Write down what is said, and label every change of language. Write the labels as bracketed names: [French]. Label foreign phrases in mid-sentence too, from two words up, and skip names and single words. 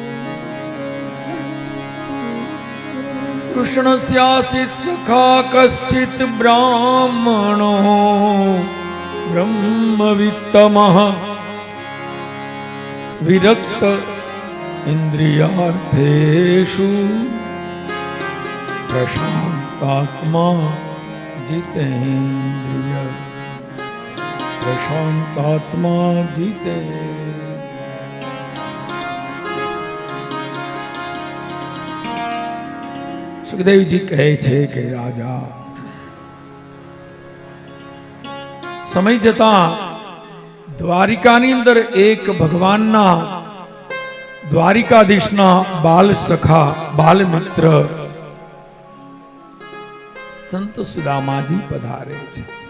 [Sanskrit] कृष्णस्यासीत् सखा कश्चित् ब्राह्मणो ब्रह्मवित्तमः विरक्त इंद्रियार्थेषु प्रशांतात्मा जितेन्द्रिय। प्रशांतात्मा जितेन्द्रिय। [Gujarati] સુખદેવજી કહે છે કે રાજા સમય જતા દ્વારિકાની અંદર એક ભગવાનના દ્વારિકાધીશના બાલ સખા બાલ મિત્ર સંત સુદામાજી પધારે છે.